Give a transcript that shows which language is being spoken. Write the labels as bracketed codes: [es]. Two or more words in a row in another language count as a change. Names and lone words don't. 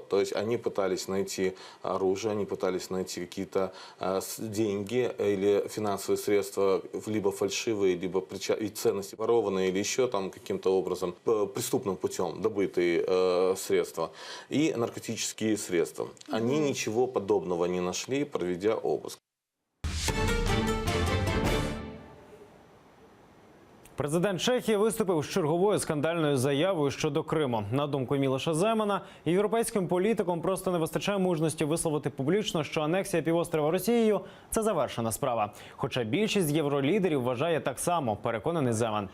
[ru] То есть они пытались найти оружие, они пытались найти какие-то деньги или финансовые средства, либо фальшивые, либо ценности ворованные, или еще там каким-то образом преступным путем добытые средства и наркотические средства. Они ничего подобного не нашли, проведя обыск. [uk] Президент Чехії виступив з черговою скандальною заявою щодо Криму. На думку Мілоша Земана, європейським політикам просто не вистачає мужності висловити публічно, що анексія півострова Росією – це завершена справа. Хоча більшість євролідерів вважає так само, переконаний Земан.